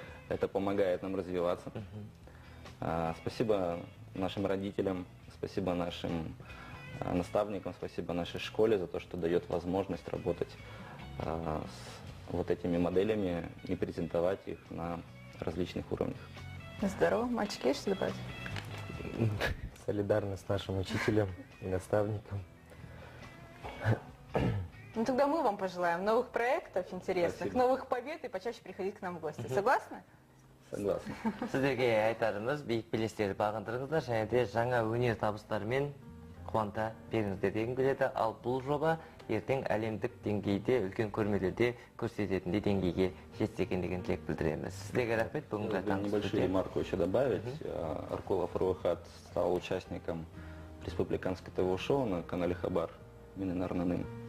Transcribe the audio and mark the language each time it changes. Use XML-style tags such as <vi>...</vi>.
<ru>Это помогает нам развиваться. Спасибо нашим родителям, спасибо нашим наставникам, спасибо нашей школе за то, что дает возможность работать с вот этими моделями и презентовать их на различных уровнях. Здорово. Мальчики, есть что добавить? Солидарность с нашим учителем и наставником. Ну тогда мы вам пожелаем новых проектов интересных, Спасибо. Новых побед и почаще приходить к нам в гости. Согласны? Согласен.</ru> <kk>Сіздерге айтарымыз, биік белестерді бағындырыңыздар, және де жаңа өнер табыстарымен қуанта беріңіздер деген келеді. Ал бұл жоба ертең әлемдік деңгейде, үлкен көрмелерде көрсететіндей деңгейге жетсе екен деген тілек білдіреміз. Сіздерге рахмет, бүгінгі</kk> <ru>Небольшую ремарку еще добавить. Аркулов Руахат стал участником республиканского ТВ-шоу на канале Хабар Миненарнаным.</ru>